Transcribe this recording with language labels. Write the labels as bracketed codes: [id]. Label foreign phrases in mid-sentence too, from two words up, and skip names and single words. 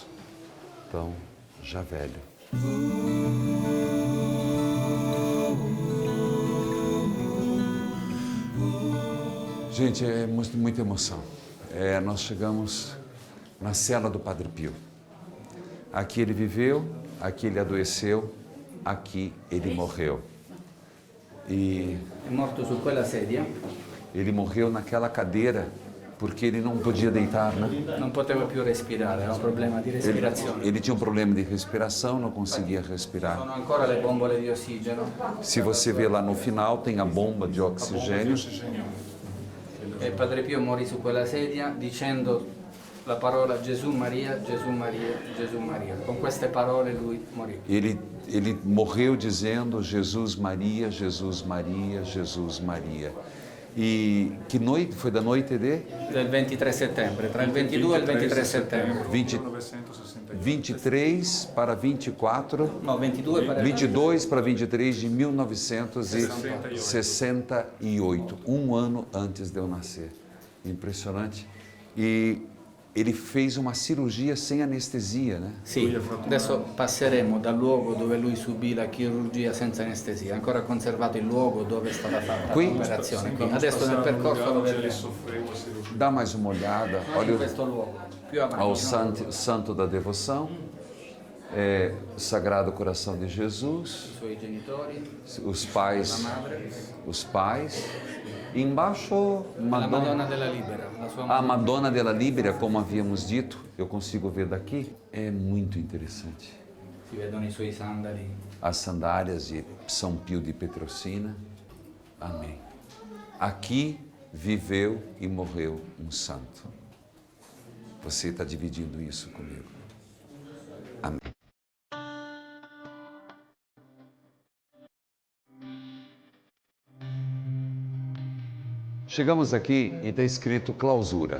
[pt] Então, já velho. Gente, é muita emoção. Nós chegamos na cela do Padre Pio. Aqui ele viveu, aqui ele adoeceu, aqui ele morreu. E [it] È morto su quella sedia, [pt] ele morreu naquela cadeira porque ele não podia deitar, né? [it] non poteva più respirare, aveva un problema di respirazione. [pt] Ele tinha um problema de respiração, não conseguia respirar. [it] Sono ancora le bombole di ossigeno [pt] Se você vê lá no final, tem a bomba de oxigênio. [it] e Padre Pio morì su quella sedia dicendo la parola Gesù Maria, Gesù Maria, Gesù Maria. Con queste parole lui morì. [pt] Ele morreu dizendo Jesus Maria, Jesus Maria, Jesus Maria. E que noite? Foi da noite de? [it] Del 23 settembre, tra il 22 e il 23 settembre. [pt] 23 para 24, No, 22 para 22 para 23 de 1968, um ano antes de eu nascer. Impressionante. E ele fez uma cirurgia sem anestesia, né? [it] Sì, adesso passeremo dal luogo dove lui subì la chirurgia senza anestesia, ancora conservato il luogo dove è stata fatta Qui? l'operazione. Qui. Adesso nel percorso lo vedremo. [pt] Dá mais uma olhada, [it] In [pt] olha [it] questo luogo, più avanti. [pt] ao no? santo da devoção, Sagrado Coração de Jesus, [it] I suoi genitori, [pt] os [it] la [pt] pais, [it] madre, [pt] E embaixo, [it] la Madonna della Libera, la sua [pt] a [it] madre. Madonna della Libera, [pt] como havíamos dito, eu consigo ver daqui, é muito interessante. [it] Si vedono i suoi sandali. [pt] As sandálias de São Pio de Petrocina. Amém. Aqui viveu e morreu um santo. Você está dividindo isso comigo. Amém. Chegamos aqui e está escrito clausura.